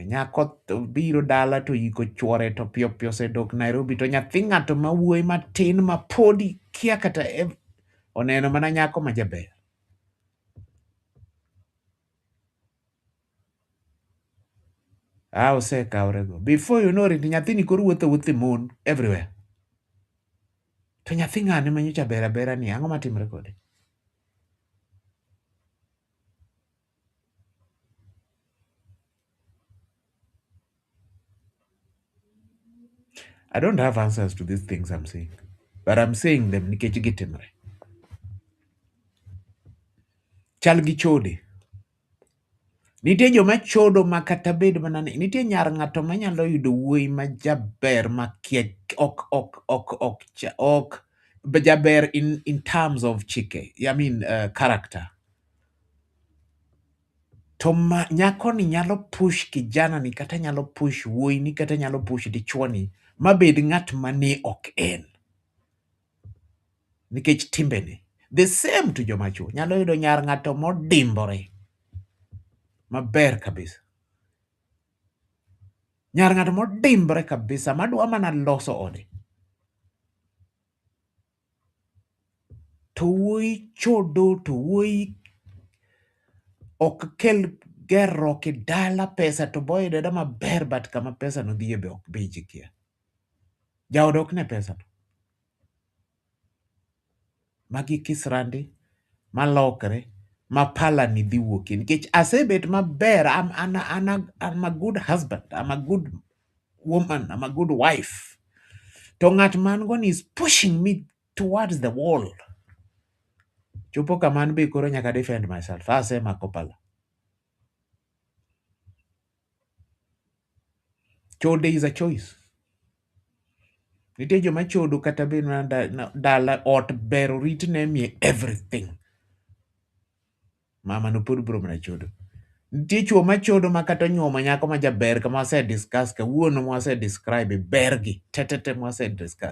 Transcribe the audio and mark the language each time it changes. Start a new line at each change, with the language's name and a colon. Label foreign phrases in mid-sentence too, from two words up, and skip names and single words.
Luo (Kenya and Tanzania): Nyako biro dala to yiko chwore to piyo piyo osedok Nairobi. To nyathi ng'ato ma wuoyi matin ma podi kia kata oneno mana nyako ma jaber. Osekawre go.
English: Before you know it,
Luo (Kenya and Tanzania): nyathini koro wuotho mon everywhere. To nyathi ng'ane ma nyocha ber abera ni, ang'o matimre kode?
English: I don't have answers to these things I'm saying. But I'm saying them
Luo (Kenya and Tanzania): nikech gitimre. Chal gi chode. Nitie joma chodo ma kata bed mana ni. Nitie nyar ng'ato ma nyalo yudo wuoyi ma jaber ma kia ok jaber
English: in terms of
Luo (Kenya and Tanzania): chike.
English: I mean character.
Luo (Kenya and Tanzania): To nyako ni nyalo push kijana ni, kata nyalo push wuoyi ni, kata nyalo push dichuo ni mabed ng'at mane ok en. Nikech timbe ni.
English: The same to
Luo (Kenya and Tanzania): joma chuo. Nyalo yudo nyar ng'ato modimbore. Maber kabisa. Nyar ng'ato modimbore kabisa madwa mana loso ode. To wuoyi chodo, to wuoyi ok kel gerruok e dala, pesa to boyudo da maber, but kama pesa no dhiye be ok beji kia. Jaode ok ne pesa no. Magi kisrandi malokre ma pala ni dhi wuokie. Nikech asebet maber,
English: I'm a good husband, I'm a good woman, I'm a good wife.
Luo (Kenya and Tanzania): To ng'at man go
English: is pushing me towards the wall.
Luo (Kenya and Tanzania): Chopo kaman be koro nyaka
English: defend myself.
Luo (Kenya and Tanzania): Asemako pala. Chode
English: is a choice.
Luo (Kenya and Tanzania): Nitie joma chodo kata be dala ot ber orit ne miye everything. Mama no pod bro mana chodo. Nitie chuo ma chodo ma kata nyuomo nyako ma jaber kama wase discuss ka wuono ma wase describe bergi tetete ma wase discuss.